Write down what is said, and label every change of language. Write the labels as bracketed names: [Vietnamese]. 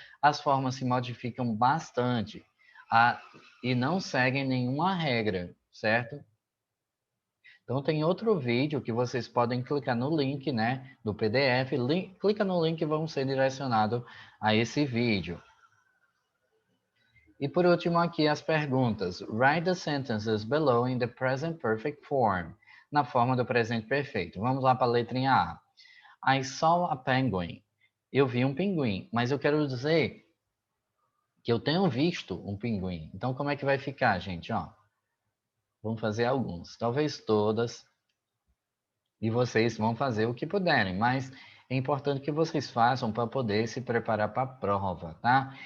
[Portuguese] As formas se modificam bastante e não seguem nenhuma regra, certo? Então tem outro vídeo que vocês podem clicar no link, né, do PDF, clica no link e vão ser direcionados a esse vídeo. E por último aqui as perguntas. [English] Write the sentences below in the present perfect form. [Portuguese] Na forma do presente perfeito. Vamos lá para a letrinha A. [English] I saw a penguin. [Portuguese] Eu vi um pinguim, mas eu quero dizer que eu tenho visto um pinguim. Então como é que vai ficar, gente? Ó, vamos fazer alguns. Talvez todas. E vocês vão fazer o que puderem, mas é importante que vocês façam para poder se preparar para a prova, tá?